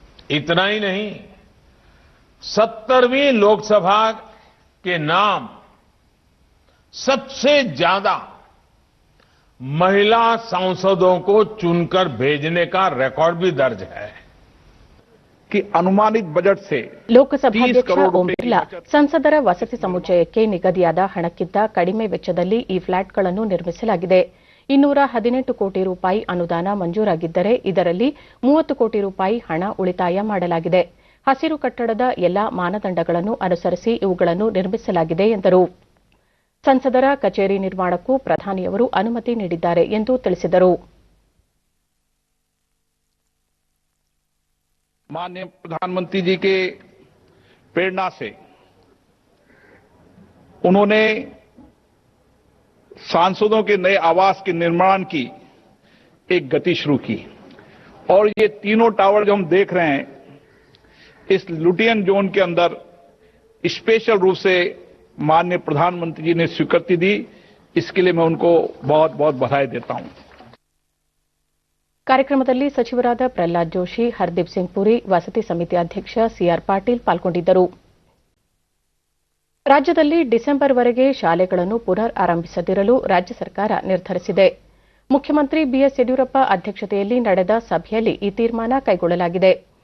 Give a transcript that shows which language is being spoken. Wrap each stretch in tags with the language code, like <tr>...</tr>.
<hi>इतना ही नहीं, 70वीं लोकसभा के नाम सबसे ज्यादा महिला सांसदों को चुनकर भेजने का रिकॉर्ड भी दर्ज है कि अनुमानित बजट से</hi> <kn>ಲೋಕಸಭಾಧ್ಯಕ್ಷ ಓಂ ಬಿರ್ಲಾ ಸಂಸದರ ವಸತಿ ಸಮುಚ್ಚಯಕ್ಕೆ ನಿಗದಿಯಾದ ಹಣಕ್ಕಿಂತ ಕಡಿಮೆ ವೆಚ್ಚದಲ್ಲಿ ಈ ಫ್ಲಾಟ್ಗಳನ್ನು ನಿರ್ಮಿಸಲಾಗಿದೆ. 218 ಕೋಟಿ ರೂಪಾಯಿ ಅನುದಾನ ಮಂಜೂರಾಗಿದ್ದರೆ ಇದರಲ್ಲಿ 30 ಕೋಟಿ ರೂಪಾಯಿ ಹಣ ಉಳಿತಾಯ ಮಾಡಲಾಗಿದೆ. ಹಸಿರು ಕಟ್ಟಡದ ಎಲ್ಲಾ ಮಾನದಂಡಗಳನ್ನು ಅನುಸರಿಸಿ ಇವುಗಳನ್ನು ನಿರ್ಮಿಸಲಾಗಿದೆ ಎಂದರು. ಸಂಸದರ ಕಚೇರಿ ನಿರ್ಮಾಣಕ್ಕೂ ಪ್ರಧಾನಿಯವರು ಅನುಮತಿ ನೀಡಿದ್ದಾರೆ ಎಂದು ತಿಳಿಸಿದರು.</kn> <hi>माननीय प्रधानमंत्री जी के प्रेरणा से उन्होंने सांसदों के नए आवास के निर्माण की एक गति शुरू की और ये तीनों टावर जो हम देख रहे हैं इस लुटियन जोन के अंदर स्पेशल रूप से माननीय प्रधानमंत्री जी ने स्वीकृति दी। इसके लिए मैं उनको बहुत बहुत बधाई देता हूं।</hi> <kn>ಕಾರ್ಯಕ್ರಮದಲ್ಲಿ ಸಚಿವರಾದ ಪ್ರಹ್ಲಾದ್ ಜೋಶಿ, ಹರ್ದೀಪ್ ಸಿಂಗ್ ಪುರಿ, ವಸತಿ ಸಮಿತಿ ಅಧ್ಯಕ್ಷ ಸಿಆರ್ ಪಾಟೀಲ್ ಪಾಲ್ಗೊಂಡಿದ್ದರು. ರಾಜ್ಯದಲ್ಲಿ ಡಿಸೆಂಬರ್ವರೆಗೆ ಶಾಲೆಗಳನ್ನು ಪುನರ್ ಆರಂಭಿಸದಿರಲು ರಾಜ್ಯ ಸರ್ಕಾರ ನಿರ್ಧರಿಸಿದೆ. ಮುಖ್ಯಮಂತ್ರಿ ಬಿಎಸ್ ಯಡಿಯೂರಪ್ಪ ಅಧ್ಯಕ್ಷತೆಯಲ್ಲಿ ನಡೆದ ಸಭೆಯಲ್ಲಿ ಈ ತೀರ್ಮಾನ ಕೈಗೊಳ್ಳಲಾಗಿದೆ.</kn>